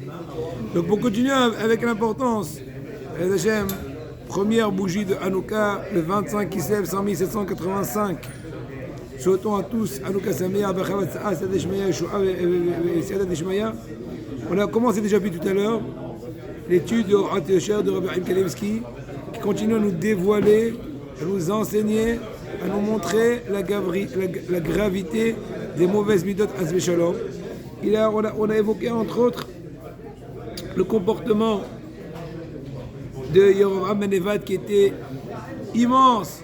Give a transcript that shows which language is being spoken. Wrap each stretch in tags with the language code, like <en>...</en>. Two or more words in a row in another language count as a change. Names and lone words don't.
<fr>Donc pour continuer avec l'importance, Hashem, première bougie de Hanouka, le 25 Kislev 1785. Souhaitons à tous</fr> <he>חנוכה שמח, בשעה טובה, סייעתא דשמיא, ישועה et סייעתא דשמיא.</he> <fr>On a commencé déjà vu tout à l'heure l'étude de Orat Yosher de Rabbi Chaim Kanievsky, qui continue à nous dévoiler, à nous enseigner, à nous montrer la gravité des mauvaises midot Hasbe Shalom. On a évoqué entre autres le comportement de Yerovam ben Nevat qui était immense.</fr>